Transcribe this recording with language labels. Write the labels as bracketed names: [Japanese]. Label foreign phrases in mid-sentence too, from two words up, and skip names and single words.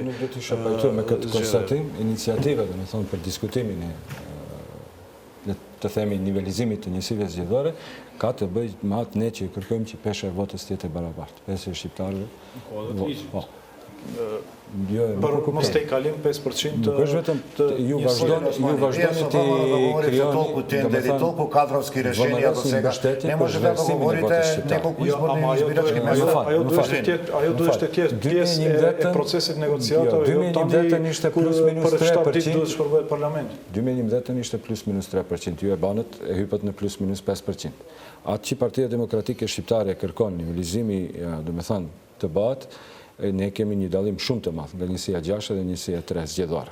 [Albanian] Nuk do të isha pajtuar me këtë konstatim. Iniciativa, do të thonë, për diskutimin e të themi nivelizimit të njësive zgjedhore ka të bëjë me atë ne që kërkojmë që pesha e votës të jetë e barabartë. Pesha e shqiptarëve. Për mos të i kalim 5% Nuk është vetëm ju vazhdoni të [Macedonian] толку тендери, толку кадровски решения до сега. Не можете да говорите неколку изборни избирачки места. [Albanian] Ajo duhet të jetë pjesë e procesit negociator. 2010 ishte plus minus 3%. Duhet shpërblej parlamenti. 2010 ishte plus minus 3%. Ju e banët e hypët në plus minus 5%. Atë që Partia Demokratike Shqiptare kërkon nivelizimi, do me thënë, të bat, ne kemi një dallim shumë të madh nga njësia 6 dhe njësia 3 zgjedhore.